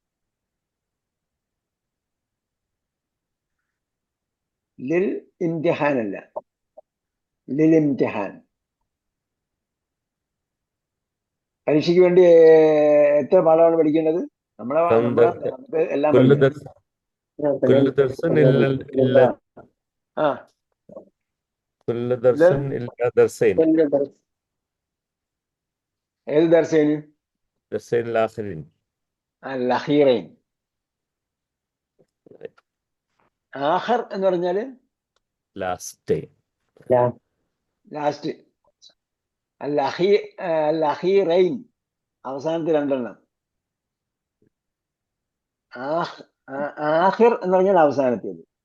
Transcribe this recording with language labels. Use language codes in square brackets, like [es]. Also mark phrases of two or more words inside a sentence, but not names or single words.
[ar] للامتحان അല്ല, ലിൽഇംതിഹാൻ. [ml] പരീക്ഷയ്ക്ക് വേണ്ടി എത്ര പാഠമാണ് പഠിക്കേണ്ടത്? നമുക്ക് എല്ലാം [ar] كل [ml] പഠിക്കണം. [ar] درس كل درس إلا ആ, كل درس إلا درسين [ml] ഏത് ദർസേന്? [ar] درسين الآخرين. [ml] അൽ-അഖീറൈൻ. ആഖർ എന്ന് പറഞ്ഞാല് [en] last. [ml] ലാസ്റ്റ്. അൽ-അഖീറൈൻ അവസാനത്തെ രണ്ടെണ്ണം. ആഖിർ എന്ന് പറഞ്ഞാൽ അവസാനത്തേത്.